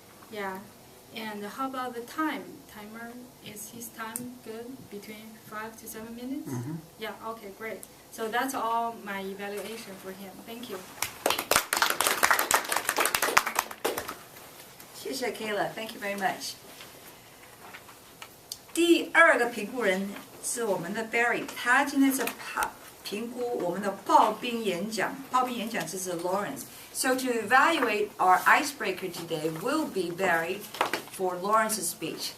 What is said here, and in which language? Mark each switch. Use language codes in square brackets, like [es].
[en] Yeah. And how about the time? Timer, is his time good? Between 5 to 7 minutes? Mm-hmm. Yeah, okay, great. So that's all my evaluation for him. Thank you. [zh] 谢谢 [en] Kayla, thank you very much. [zh] 第二个评估人是我们的 Barry， 他今天是评估我们的刨冰演讲。刨冰演讲就是 Lawrence. [en] So to evaluate our icebreaker today will be Barry for Lawrence's speech.